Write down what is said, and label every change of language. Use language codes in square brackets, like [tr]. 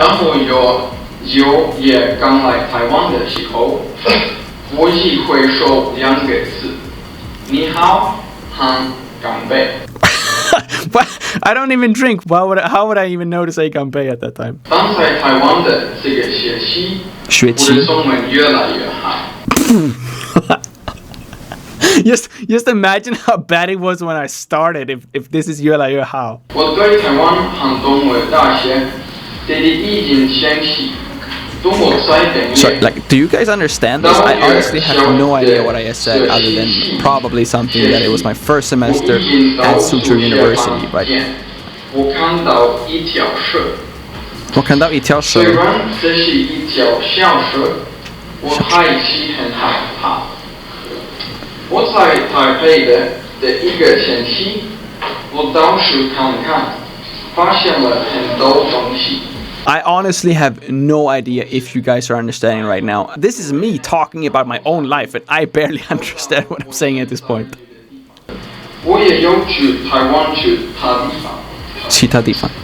[zh] 然后有也刚来台湾的时候，我只会说2个字：你好和干杯。 [en] But I don't even drink. How would I even know to say "ganbei" at that time? [zh] 当在台湾的这个学期，我的中文越来越好。 [en] Just imagine how bad it was when I started. If this is [zh] 越来越好。我对台湾和东吴大学的已经学习。 [en] Sorry, like, do you guys understand this? I honestly have no idea what I said other than probably something that it was my first semester at Suzhou University, but... [zh] 我看到一条蛇。我看到一条蛇。虽然这是一条小蛇，我还是很害怕。我在台北的一个星期，我到处看看，发现了很多东西。 [en] I honestly have no idea if you guys are understanding right now. This is me talking about my own life, and I barely understand what I'm saying at this point. [zh] 我也有去台湾去其他地方。